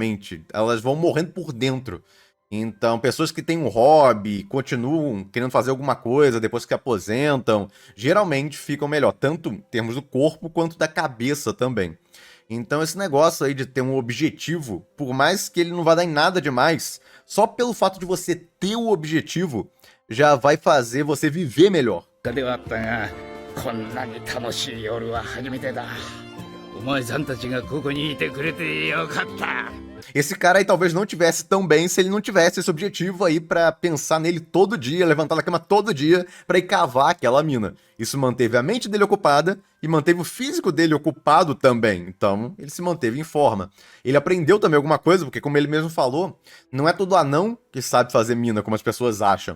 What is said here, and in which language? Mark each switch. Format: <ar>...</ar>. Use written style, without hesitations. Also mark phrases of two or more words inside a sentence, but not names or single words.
<pt>Elas vão morrendo por dentro. Então, pessoas que têm um hobby, continuam querendo fazer alguma coisa depois que aposentam, geralmente ficam melhor, tanto em termos do corpo quanto da cabeça também. Então, esse negócio aí de ter um objetivo, por mais que ele não vá dar em nada demais, só pelo fato de você ter o objetivo, já vai fazer você viver melhor.</pt> <ja>ではあったが、こんなに楽しい夜は初めてだ。お前さんたちがここにいてくれてよかった。</ja> <pt>Esse cara aí talvez não tivesse tão bem se ele não tivesse esse objetivo aí pra pensar nele todo dia, levantar da cama todo dia pra ir cavar aquela mina. Isso manteve a mente dele ocupada e manteve o físico dele ocupado também. Então, ele se manteve em forma. Ele aprendeu também alguma coisa, porque como ele mesmo falou, não é todo anão que sabe fazer mina, como as pessoas acham.</pt>